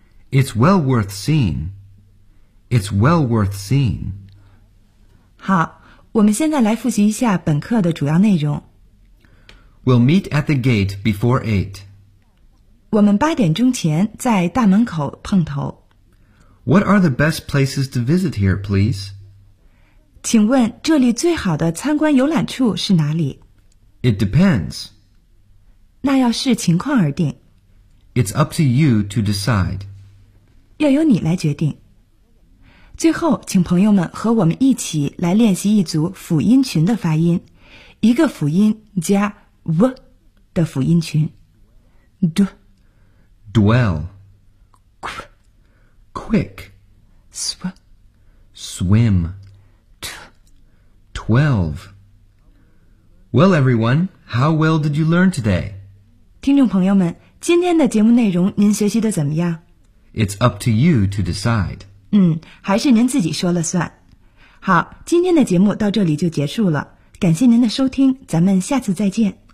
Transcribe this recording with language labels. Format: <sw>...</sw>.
<en>It's well worth seeing. It's well worth seeing.</en> <zh>好，我们现在来复习一下本课的主要内容。</zh> <en>We'll meet at the gate before 8.</en> <zh>我们八点钟前在大门口碰头。</zh> <en>What are the best places to visit here, please?</en> <zh>请问这里最好的参观游览处是哪里？</zh> <en>It depends.</en> <zh>那要视情况而定。</zh> <en>It's up to you to decide.</en> <zh>要由你来决定。最后，请朋友们和我们一起来练习一组辅音群的发音，一个辅音加 w 的辅音群。</zh> <en>D Dwell. Qu. Quick. Sw. Swim. T. 12. Well, everyone, how well did you learn today?</en> <zh>听众朋友们，今天的节目内容您学习的怎么样？</zh> <en>It's up to you to decide.</en> <zh>还是您自己说了算。好，今天的节目到这里就结束了。感谢您的收听，咱们下次再见。</zh>